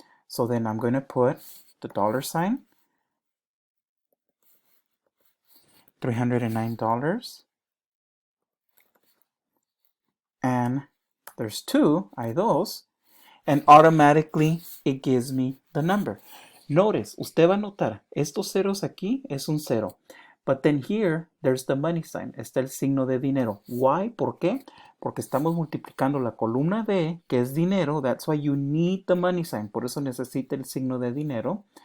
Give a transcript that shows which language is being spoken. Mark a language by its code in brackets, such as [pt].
[en] So then I'm going to put the dollar sign, $309, and there's two, [es] hay dos, [en] and automatically it gives me the number. [es] Notice, usted va a notar, estos ceros aquí es un cero. [en] But then here, there's the money sign. [es] Está el signo de dinero. [en] Why? [es] ¿Por qué? Porque estamos multiplicando la columna D, que es dinero. [en] That's why you need the money sign. [es] Por eso necesita el signo de dinero.